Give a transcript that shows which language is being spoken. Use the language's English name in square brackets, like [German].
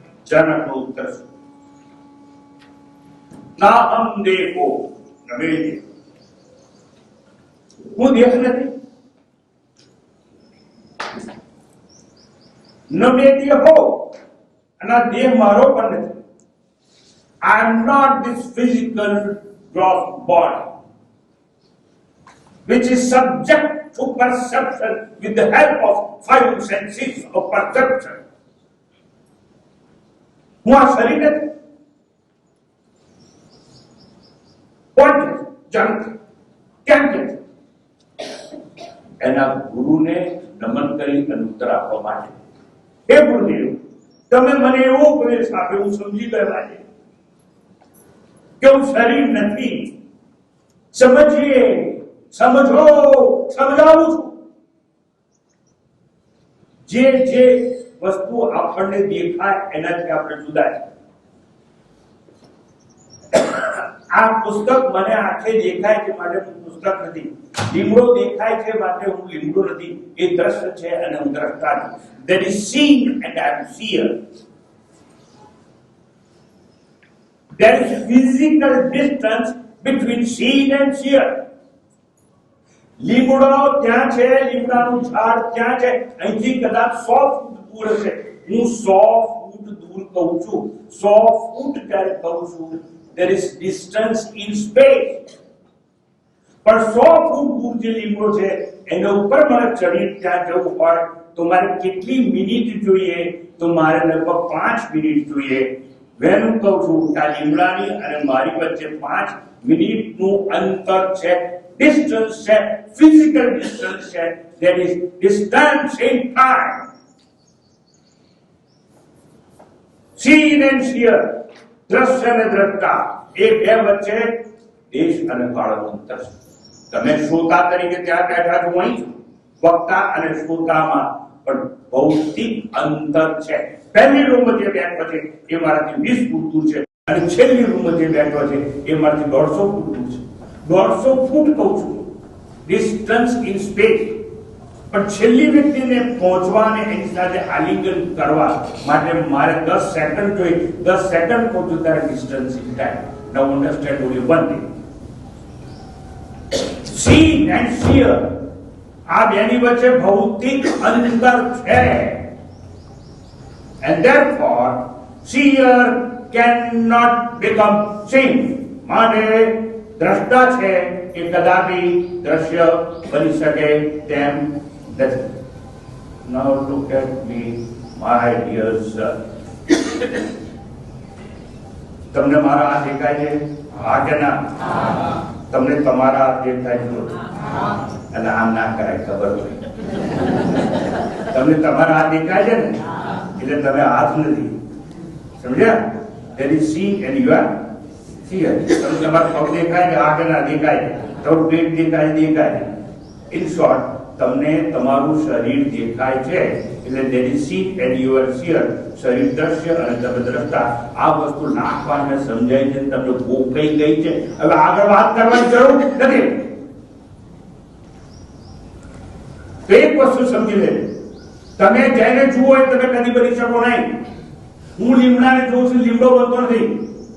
[Gujarati] जनक उत्तर ना हम देखो नवे देखो હું દેખ નથી નવે દેખો અને દેહ મારો પણ નથી. [English] I am not this physical gross body which is subject to perception with the help of five senses of perception. [Gujarati] હું આ શરીર નથી. કોણ છે? જાણતા કેમ કે એના ગુરુને નમન કરી અને ઉત્તર આપવા માટે, હે ગુરુદેવ, તમે મને એવો ઉપદેશ આપ્યો, હું સમજી ગયો આજે કે હું શરીર નથી. સમજીએ, સમજો, સમજાવું છું. જે જે વસ્તુ આપણને દેખાય એનાથી આપણે જુદા છે. આ પુસ્તક મને આંખે દેખાય છે માટે હું પુસ્તક નથી. લીમડો દેખાય છે માટે હું લીમડો નથી. એ દ્રશ્ય છે અને હું દ્રષ્ટા છું. [English] There is seen and I am seer. There is physical distance between seen and seer. [Gujarati] લીમડો ત્યાં છે, લીમડાનું ઝાડ ત્યાં છે, અહીંથી કદાચ 100 ફૂટ દૂર હશે. હું 100 ફૂટ દૂર કહું છું. 100 ફૂટ ત્યારે કહું છું. [English] There is distance in space. [Gujarati] પણ 100 ફૂટ દૂર જે લીમડો છે એના ઉપર મારે ચડી ત્યાં જવું હોય તો મારે કેટલી મિનિટ જોઈએ? તો મારે લગભગ 5 મિનિટ જોઈએ. વેન હું કહું છું કે આ લીમડાની અને મારી વચ્ચે 5 મિનિટનું અંતર છે. ડિસ્ટન્સ છે, ફિઝિકલ ડિસ્ટન્સ છે. [English] There is distance in time. Seen and seer, [Gujarati] દ્રશ્ય અને દ્રષ્ટા, એ બે વચ્ચે દેશ અને કાળનું અંતર છે. તમે શ્રોતા તરીકે ત્યાં બેઠા છો, અહીં છો. વક્તા અને શ્રોતામાં પણ ભૌતિક અંતર છે. પહેલી રૂમ જે બેઠો છે એ મારાથી 20 ફૂટ દૂર છે. અને છેલ્લી રૂમમાં જે બેઠો છે એ મારાથી 150 ફૂટ છે. 150 ફૂટ કહું છું, [English] Distance in space. [Gujarati] પણ છેલ્લી વ્યક્તિને પહોંચવા અને એની સાથે આલિંગન કરવા માટે મારે 10 સેકન્ડ જોઈએ. 10 સેકન્ડ પહોંચું ત્યારે distance in time. [English] Now understand only one thing. Scene and sheer, [Gujarati] આ બેની વચ્ચે ભૌતિક અંતર છે. [English] And therefore, seer cannot become seen. [Gujarati] માટે દ્રષ્ટા છે એ કદાપી દ્રશ્ય બની શકે તેમ નથી. [English] Now look at me, my dear sir. [Gujarati] તમને મારા હાથ દેખાય છે? હા કે ના? તમને તમારા હાથ દેખાય છે? અને આમ ના કરાય, ખબર હોય. તમને તમારા હાથ દેખાય છે ને એટલે તમે હાથ નથી, સમજ્યા? [English] There is seen and you are seer. [Gujarati] તમને તમારા પગ દેખાય છે? હા કે ના દેખાય છે? તમારું પેટ દેખાય. [English] In short, [Gujarati] તમને તમારું શરીર દેખાય છે એટલે [English] there is seen and you are seer. [Gujarati] શરીર દ્રશ્ય અને તમે દ્રષ્ટા. આ વસ્તુ નાખવાને સમજાય છે, તમને ગોખાઈ ગઈ છે. હવે આગળ વાત કરવાની જરૂર નથી. તો એક વસ્તુ સમજી લે, તમે જેને જુઓ એ તમે કદી બની શકો નહીં. હું લીમડાને જોઉં છું, લીમડો બનતો નથી.